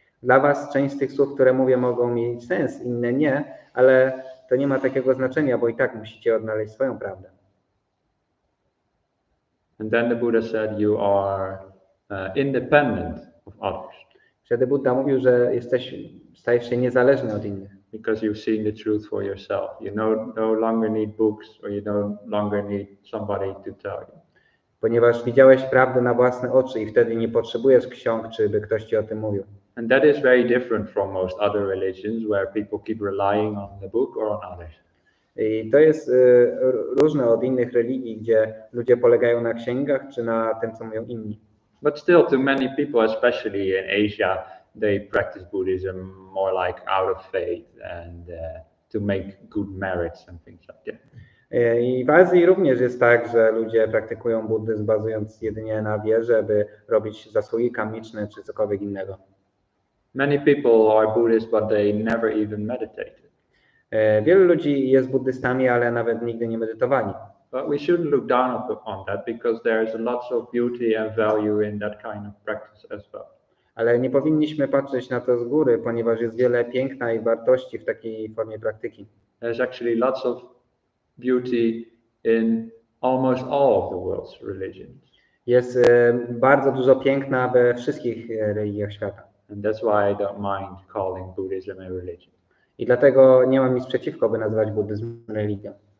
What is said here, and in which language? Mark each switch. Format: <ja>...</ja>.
<pl>Dla was część z tych słów, które mówię, mogą mieć sens, inne nie, ale to nie ma takiego znaczenia, bo i tak musicie odnaleźć swoją prawdę.</pl> <en>And then the Buddha said you are independent of others</en> <pl>Wtedy Buddha mówił, że stajesz się niezależny od innych.</pl> <en>because you've seen the truth for yourself. You no longer need books or you no longer need somebody to tell you.</en> <pl>Ponieważ widziałeś prawdę na własne oczy i wtedy nie potrzebujesz ksiąg, czy by ktoś ci o tym mówił.</pl> <en>And that is very different from most other religions where people keep relying on the book or on others.</en> <pl>I to jest różne od innych religii, gdzie ludzie polegają na księgach, czy na tym, co mówią inni.</pl> <en>But still, to many people, especially in Asia, they practice Buddhism more like out of faith and to make good merits and things like that.</en> <pl>I w Azji również jest tak, że ludzie praktykują buddyzm bazując jedynie na wierze, by robić zasługi karmiczne czy cokolwiek innego.</pl> <en>Many people are Buddhists, but they never even meditated.</en> <pl>Wielu ludzi jest buddystami, ale nawet nigdy nie medytowali.</pl> <en>But we shouldn't look down on that because there's lots of beauty and value in that kind of practice as well.</en> <pl>Ale nie powinniśmy patrzeć na to z góry, ponieważ jest wiele piękna i wartości w takiej formie praktyki.</pl> <en>There's actually lots of beauty in almost all of the world's religions.</en> <pl>Jest bardzo dużo piękna we wszystkich religiach świata.</pl> <en>And that's why I don't mind calling Buddhism a religion.</en> <pl>I dlatego nie mam nic przeciwko, by nazywać buddyzm religią.</pl>